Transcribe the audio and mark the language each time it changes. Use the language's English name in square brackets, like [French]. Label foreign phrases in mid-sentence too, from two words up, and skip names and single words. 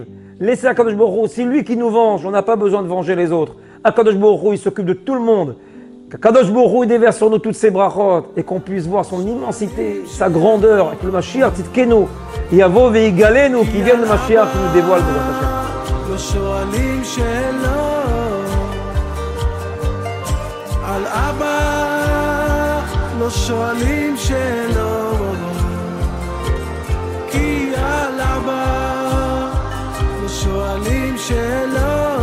[French] Laissez [Hebrew] הקדוש ברוך הוא, [French] c'est lui qui nous venge, on n'a pas besoin de venger les autres. [Hebrew] הקדוש ברוך הוא, [French] il s'occupe de tout le monde. Qu' [Hebrew] הקדוש ברוך הוא [French] déverse sur nous toutes ses brachot et qu'on puisse voir son immensité, sa grandeur, avec le [Hebrew] משיח צדקנו יבוא ויגאלנו, [French] qui vient de Mashiach, qui nous dévoile de [Hebrew] לא שואלים שאלות כי על אבא לא שואלים שאלות